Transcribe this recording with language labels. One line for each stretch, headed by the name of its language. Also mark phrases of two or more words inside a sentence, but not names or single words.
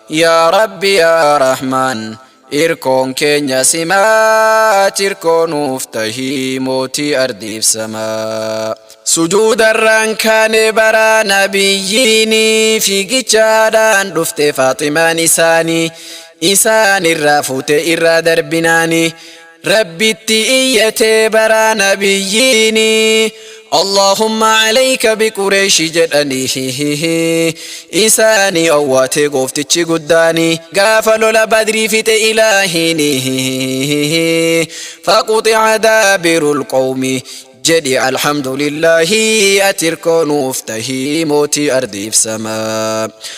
Arabic: يا رب، يا رحمن,
Oromo: hirkoon keenya simaa, ati hirkoo nuuf tahii, mootii ardiif samaa. Sujuudarraan kaane bara nabiyyiini, fiigichaadhaan dhufte Faaximaan isaanii. Isaan irraa fuute irraa darbinaani. Rabbitti iyyate bara nabiyyiini.
Arabic: "اللهم عليك بقريش" jedhanii.
Oromo: Isaanii owwaate gooftichi guddaani. Gaafa lola Badrii fixe Ilaahiini.
Arabic: "فقطع دابر القوم."
Oromo: Jedhi alhamdulillahi, ati irkoo nuuf tahii mootii ardiif samaa.